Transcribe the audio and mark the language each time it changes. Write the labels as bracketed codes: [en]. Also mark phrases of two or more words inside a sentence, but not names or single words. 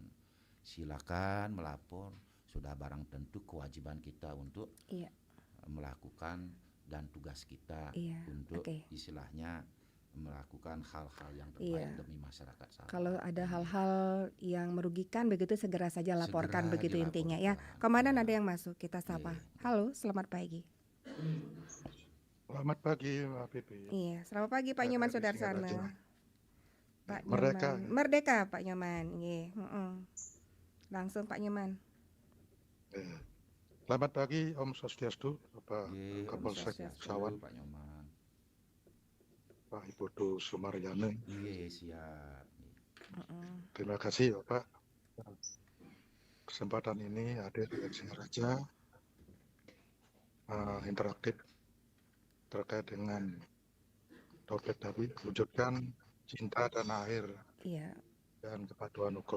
[id] Silakan melapor, sudah barang tentu kewajiban kita untuk melakukan dan tugas kita untuk istilahnya melakukan hal-hal yang terbaik demi masyarakat Sawan. Kalau ada hal-hal yang merugikan begitu segera saja laporkan, Segera begitu dilaporkan. intinya ya. Komandan ada yang masuk, kita sapa. Halo, selamat pagi. Selamat pagi, Mbak Pipi. Iya, selamat pagi Pak Nyoman Di sini ada Sudarsana. Pak Merdeka. Nyoman. Merdeka Pak Nyoman. Nggih, Langsung Pak Nyoman. Selamat pagi Om Swastiastu, Bapak Nggih, Om Kapolsek Swastiastu. Sawan, Pak Nyoman. Pak Ibu Sumaryane. Nggih, siap. Heeh. Terima kasih Bapak. Kesempatan ini hadir di Singaraja interaktif terkait dengan topik tadi, wujudkan cinta tanah air Iya. dan kepatuhan hukum.